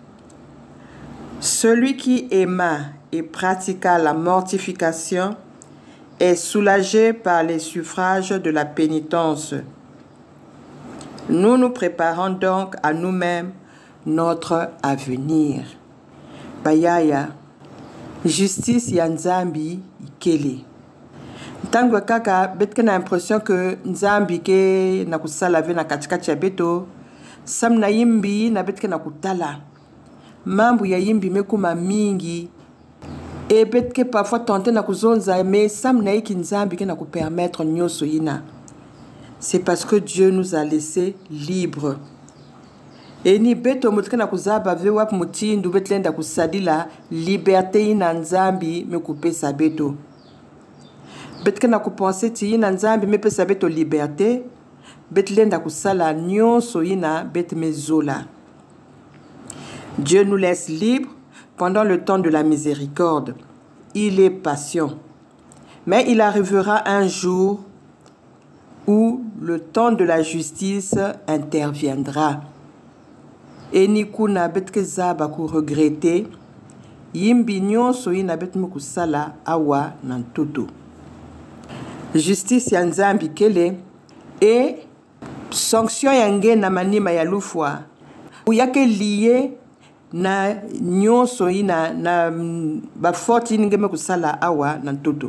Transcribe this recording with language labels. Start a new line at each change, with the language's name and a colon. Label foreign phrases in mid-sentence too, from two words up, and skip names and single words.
French: Celui qui aima et pratiqua la mortification est soulagé par les suffrages de la pénitence. Nous nous préparons donc à nous-mêmes notre avenir.
Kituba (Democratic Republic of Congo): Bayaya, justice ya Nzambi ikele. Tango kaka betke na
French: impression que
Kituba (Democratic Republic of Congo): Nzambi ke na kusala ve na katikati ya beto, sam na yimbi na betke na kutala. Mambu ya yimbi mekuma mingi.
French: Et peut-être parfois tenter
Kituba (Democratic Republic of Congo): na kuzonza mais sam na iki Nzambi ke na ku permettre nyoso ina.
French: C'est parce que Dieu nous a laissés libres.
Kituba (Democratic Republic of Congo): Et ni beto mutke na kuzaba ve wap mutindu betlenda kusadila liberté ina Nzambi me kupesa beto. Betke na kupenser ti ina Nzambi me pesa beto liberté, betlenda kusala nyoso ina bet mezola.
French: Dieu nous laisse libres pendant le temps de la miséricorde. Il est patient. Mais il arrivera un jour où le temps de la justice interviendra.
Kituba (Democratic Republic of Congo): Et ni kuna betke zaba ku regretter, yimbi nyonso ina bet mukusala awa nantutu. Justice ya Nzambi kele et sanction yange na manima ya lufwa. Uyake lié na nyonso ina na ba forti ngeme kusala awa na ntoto.